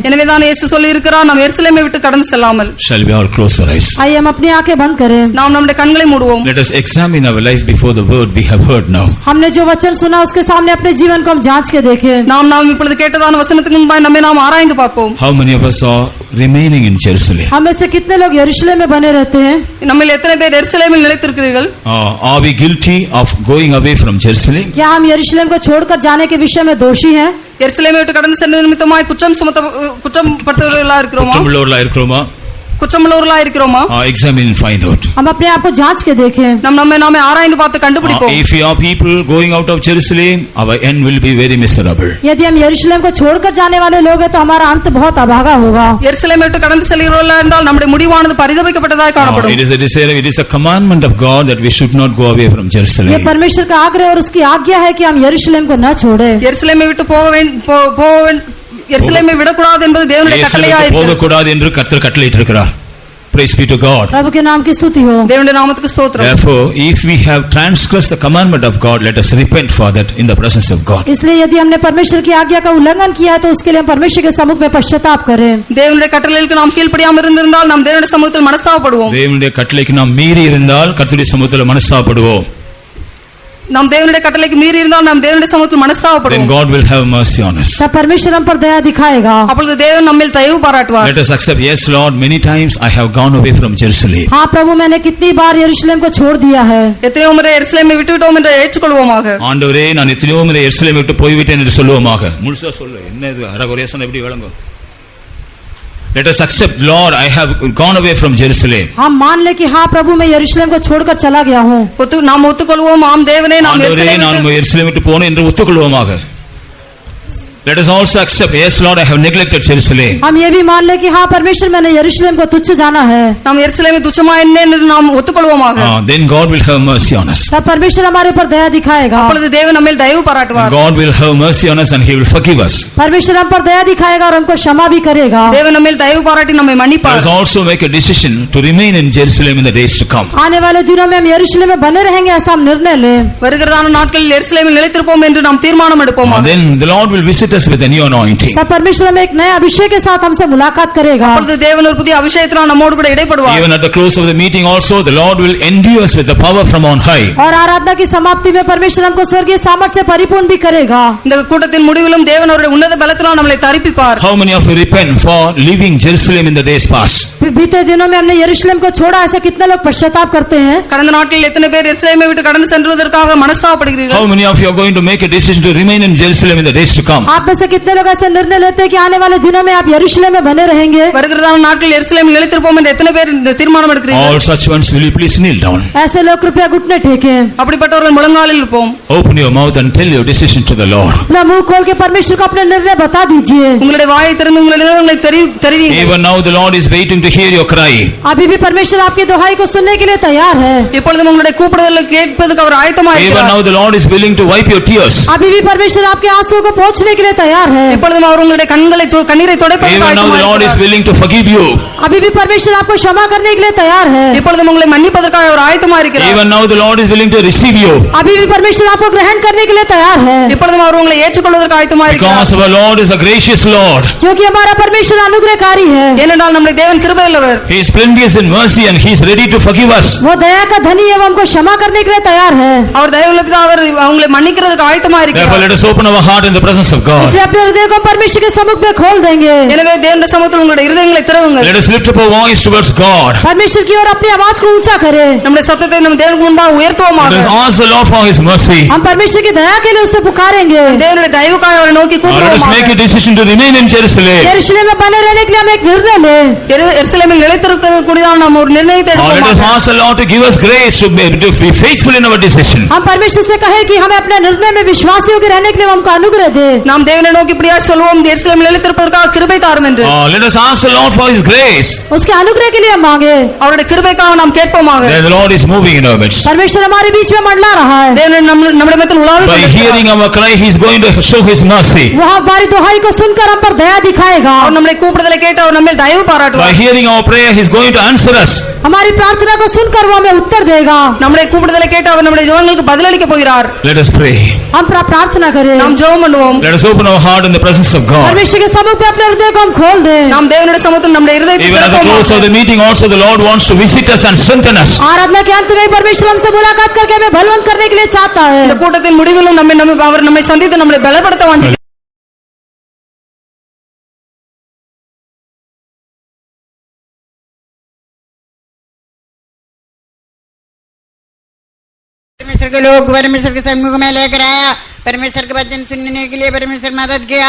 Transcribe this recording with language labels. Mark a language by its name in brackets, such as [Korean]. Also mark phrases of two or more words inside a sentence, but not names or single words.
[Tamil] எனவேதான் இயேசு சொல்லி இருக்கிறார், நாம் எருசலேமை விட்டு கடந்து செல்லாமல். [English] Shall we all close our eyes? [Hindi] आइए हम अपनी आंखें बंद करें। [Tamil] நாம் நம்முடைய கண்களை மூடுவோம். [English] Let us examine our life before the word we have heard now. [Hindi] हमने जो वचन सुना उसके सामने अपने जीवन को हम जांच के देखें। [Tamil] நாம் இப்பொழுது கேட்டதான வசனத்துக்கு முன்பாக நம்மை நாம் ஆராய்ந்து பார்ப்போம். [English] How many of us are remaining in Jerusalem? [Hindi] हम में से कितने लोग यरूशलेम में बने रहते हैं? [Tamil] நம்மில் எத்தனை பேர் எருசலேமில் நிலைத்திருக்கிறீர்கள்? [English] Are we guilty of going away from Jerusalem? [Hindi] क्या हम यरूशलेम को छोड़कर जाने के विषय में दोषी हैं? [Tamil] எருசலேமை விட்டு கடந்து சென்ற நிமித்தமாய் குற்றம் படுத்துகிறவர்களா இருக்கிறோமா? குற்றமுள்ளவர்களா இருக்கிறோமா? குற்றமுள்ளவர்களா இருக்கிறோமா? [English] Examine and find out. [Hindi] हम अपने आप को जांच के देखें। [Tamil] நம்மை ஆராய்ந்து பார்த்து கண்டுபிடிப்போம். [English] If we are people going out of Jerusalem, our end will be very miserable. [Hindi] यदि हम यरूशलेम को छोड़कर जाने वाले लोग हैं तो हमारा अंत बहुत अभागा होगा। [Tamil] எருசலேமை விட்டு கடந்து செல்கிறவர்களா என்றால் நம்முடைய முடிவானது பரிதபிக்கப்பட்டதாக காணப்படும். [English] It is a desire, it is a commandment of God that we should not go away from Jerusalem. [Hindi] ये परमेश्वर का आग्रह और उसकी आज्ञा है कि हम यरूशलेम को न छोड़ें। [Tamil] எருசலேமை விட்டு எருசலேமை விடக்கூடாது என்பது தேவனுடைய கட்டளையாக இருக்கிறது. போகக்கூடாது என்று கர்த்தர் கட்டளையிட்டிருக்கிறார். [English] Praise be to God. [Hindi] प्रभु के नाम की स्तुति हो। [Tamil] தேவனுடைய நாமத்துக்கு ஸ்தோத்திரம். [English] Therefore, if we have transgressed the commandment of God, let us repent for that in the presence of God. [Hindi] इसलिए यदि हमने परमेश्वर की आज्ञा का उल्लंघन किया है तो उसके लिए हम परमेश्वर के सम्मुख में पश्चाताप करें। [Tamil] தேவனுடைய கட்டளைகளுக்கு நாம் கீழ்ப்படியாமல் இருந்திருந்தால் நாம் தேவனுடைய சமூகத்தில் மனஸ்தாபப்படுவோம். தேவனுடைய கட்டளைக்கு நாம் மீறி இருந்தால் கர்த்தருடைய சமூகத்தில் மனஸ்தாபப்படுவோம். நாம் தேவனுடைய கட்டளைக்கு மீறி இருந்தால் நாம் தேவனுடைய சமூகத்தில் Then மனஸ்தாபப்படுவோம். [English] God will have mercy on us. [Hindi] तब परमेश्वर हम पर दया दिखाएगा। [Tamil] அப்பொழுது தேவன் நம்மில் தயவு பாராட்டுவார். [English] Let us accept, yes Lord, many times I have gone away from Jerusalem. [Hindi] हाँ प्रभु, मैंने कितनी बार यरूशलेम को छोड़ दिया है। [Tamil] எத்தனையோ முறை எருசலேமை விட்டுவிட்டோம் என்று ஏற்றுக்கொள்வோமாக. ஆண்டவரே, நான் எத்தனையோ முறை எருசலேமை விட்டு போய்விட்டேன் என்று சொல்லுவோமாக. முழுசா சொல்லு, என்ன இது அரகுறையா சொன்ன எப்படி விளங்கும்? [English] Let us accept, Lord, I have gone away from Jerusalem. [Hindi] हम मान ले कि हाँ प्रभु, मैं यरूशलेम को छोड़कर चला गया हूँ। [Tamil] நாம் ஒத்துக்கொள்வோம், ஆம் தேவனே, நாம் ஆண்டவரே, நான் எருசலேமை விட்டு போனேன் என்று ஒத்துக்கொள்வோமாக. [English] Let us also accept, yes Lord, I have neglected Jerusalem. [Hindi] हम ये भी मान ले कि हाँ परमेश्वर, मैंने यरूशलेम को तुच्छ जाना है। [Tamil] நாம் எருசலேமை துச்சமா என்று நாம் ஒத்துக்கொள்வோமாக. [English] Then God will have mercy on us. [Hindi] तब परमेश्वर हमारे ऊपर दया दिखाएगा। [Tamil] அப்பொழுது தேவன் நம்மில் தயவு பாராட்டுவார். [English] God will have mercy on us and He will forgive us. [Hindi] परमेश्वर हम पर दया दिखाएगा और हमको क्षमा भी करेगा। [Tamil] தேவன் நம்மில் தயவு பாராட்டி நம்மை Let மன்னிப்பார். [English] us also make a decision to remain in Jerusalem in the days to come. [Hindi] आने वाले दिनों में हम यरूशलेम में बने रहेंगे, ऐसा हम निर्णय लें। [Tamil] வருகிறதான நாட்களில் எருசலேமில் நிலைத்திருப்போம் என்று நாம் தீர்மானம் எடுப்போம். [English] Then the Lord will visit us with a new anointing. [Hindi] तब परमेश्वर हमें एक नए अभिषेक के साथ हमसे मुलाकात करेगा। [Tamil] அப்பொழுது தேவன் ஒரு புதிய அபிஷேகத்தினால் நம்மோடு கூட இடைப்படுவார். [English] Even at the close of the meeting also, the Lord will endue us with the power from on high. [Hindi] और आराधना की समाप्ति में परमेश्वर हमको स्वर्गीय सामर्थ्य से परिपूर्ण भी करेगा। [Tamil] இந்த கூட்டத்தின் முடிவிலும் தேவன் அவருடைய உன்னத பலத்தினால் நம்மை தரிப்பிப்பார். [English] How many of you repent for leaving Jerusalem in the days past? [Hindi] बीते दिनों में हमने यरूशलेम को छोड़ा, ऐसे कितने लोग पश्चाताप करते हैं? [Tamil] கடந்த நாட்களில் எத்தனை பேர் எருசலேமை விட்டு கடந்து சென்றதற்காக மனஸ்தாபப்படுகிறீர்கள்? [English] How many of you are going to make a decision to remain in Jerusalem in the days to come? [Hindi] आप में से कितने लोग ऐसे निर्णय लेते हैं कि आने वाले दिनों में आप यरूशलेम में बने रहेंगे? [Tamil] வருகிறதான நாட்களில் எருசலேமில் நிலைத்திருப்போம் என்று எத்தனை பேர் இந்த தீர்மானம் எடுக்கிறீர்கள்? [English] All such ones, will you please kneel down? [Hindi] ऐसे लोग कृपया घुटने टेकें। [Tamil] அப்படிப்பட்டவர்கள் முழங்காலில் இருப்போம். [English] Open your mouth and tell your decision to the Lord. [Hindi] अपना मुंह खोल के परमेश्वर को अपने निर्णय बता दीजिए। [Tamil] உங்களுடைய வாயை திறந்து உங்களுடைய நினைவுகளை தெரிவியுங்கள். [English] Even now the Lord is waiting to hear your cry. [Hindi] अभी भी परमेश्वर आपकी दुहाई को सुनने के लिए तैयार है। [Tamil] இப்பொழுதும் உங்களுடைய கூப்பிடுதலை கேட்பதற்கு அவர் ஆயத்தமாக Even இருக்கிறார். [English] now the Lord is willing to wipe your tears. [Hindi] अभी भी परमेश्वर आपके आंसुओं को पोंछने के लिए तैयार है। [Tamil] இப்பொழுதும் அவர் உங்களுடைய கண்ணீரை துடைப்பதற்கு [English] Even now the Lord is [Tamil] ஆயத்தமாக [English] willing to forgive you. [Hindi] अभी भी परमेश्वर आपको क्षमा करने के लिए तैयार है। [Tamil] இப்பொழுதும் உங்களை மன்னிப்பதற்காக அவர் ஆயத்தமாக இருக்கிறார். [English] Even now the Lord is willing to receive you. [Hindi] अभी भी परमेश्वर आपको ग्रहण करने के लिए तैयार है। [Tamil] இப்பொழுதும் அவர் உங்களை ஏற்றுக்கொள்வதற்கு ஆயத்தமாக இருக்கிறார். [English] Because our Lord is a gracious Lord. [Hindi] क्योंकि हमारा परमेश्वर अनुग्रहकारी है। [Tamil] ஏனென்றால் நம்முடைய தேவன் கிருபையுள்ளவர். [English] He is plenteous in mercy and He is ready to forgive us. [Hindi] वो दया का धनी है, वो हमको क्षमा करने के लिए तैयार है। [Tamil] அவர் தயவுள்ள பிதா, அவர் உங்களை மன்னிக்கிறதுக்கு ஆயத்தமாக Therefore இருக்கிறார். [English] let us open our heart in the presence of God. [Hindi] इसलिए अपने हृदय को परमेश्वर के सम्मुख में खोल देंगे। [Tamil] எனவே தேவனுடைய சமூகத்தில் உங்களுடைய இருதயங்களை திறவுங்கள். [English] Let us lift up our voice towards God. [Hindi] परमेश्वर की ओर अपनी आवाज को ऊंचा करें। [Tamil] நம்முடைய சத்தத்தை நம்ம தேவனுக்கு முன்பாக உயர்த்துவோமாக. [English] Let us ask the Lord for His mercy. [Hindi] हम परमेश्वर की दया के लिए उससे पुकारेंगे। [Tamil] தேவனுடைய தயவுக்காக அவரை நோக்கி [English] Let us make a [Tamil] கூப்பிடுவோமாக. [English] decision to remain in Jerusalem. [Hindi] यरूशलेम में बने रहने के लिए हम एक निर्णय लें। [Tamil] எருசலேமில் நிலைத்திருக்கிறது கூடியதான நாம் ஒரு நிர்ணயத்தை [English] Let us [Tamil] எடுப்போமாக. [English] ask the Lord to give us grace to be faithful in our decision. [Hindi] हम परमेश्वर से कहें कि हमें अपने निर्णय में विश्वासियों के रहने के लिए हमको अनुग्रह दे। [Tamil] நாம் தேவனை நோக்கி இப்படியா சொல்வோம், எருசலேமில் நிலைத்திருப்பதற்காக கிருபை தாரும் என்று. [English] Let us ask the Lord for His grace. [Hindi] उसके अनुग्रह के लिए हम मांगे। [Tamil] அவருடைய கிருபைக்காக நாம் கேட்போமாக. [English] Then the Lord is moving in our midst. [Hindi] परमेश्वर हमारे बीच में मंडला रहा है। [Tamil] தேவன் நம்முடைய மத்தியில் உலாவிக் By கொண்டிருக்கிறார். [English] hearing our cry, He is going to show His mercy. [Hindi] वो हमारी दुहाई को सुनकर हम पर दया दिखाएगा। [Tamil] அவர் நம்முடைய கூப்பிடுதலை கேட்டு அவர் நம்மில் தயவு By பாராட்டுவார். [English] hearing our prayer, He is going to answer us. [Hindi] हमारी प्रार्थना को सुनकर वो हमें उत्तर देगा। [Tamil] நம்முடைய கூப்பிடுதலை கேட்டு அவர் நம்முடைய ஜெபங்களுக்கு பதிலளிக்க போகிறார்। [English] Let us pray. [Hindi] हम प्रार्थना करें। [Tamil] நாம் ஜெபம் பண்ணுவோம்। [English] Let us open our heart in the presence of God. [Hindi] परमेश्वर के सम्मुख में अपने हृदय को हम खोल दें। [Tamil] நாம் தேவனுடைய சமூகத்தில் நம்முடைய இதயத்தை [English] Even at the close of the meeting also the Lord wants to visit us and strengthen us. [Hindi] आराधना के अंत में परमेश्वर हमसे मुलाकात करके हमें बलवंत करने के लिए चाहता है। [Tamil] இந்த கூட்டத்தின் முடிவிலும் அவர் நம்மை சந்தித்து நம்மை பலப்படுத்த வாஞ்சிக்கிறார்। [Hindi] परमेश्वर के लोग परमेश्वर के सम्मुख में लेकर आया, परमेश्वर के वचन सुनने के लिए परमेश्वर मदद किया।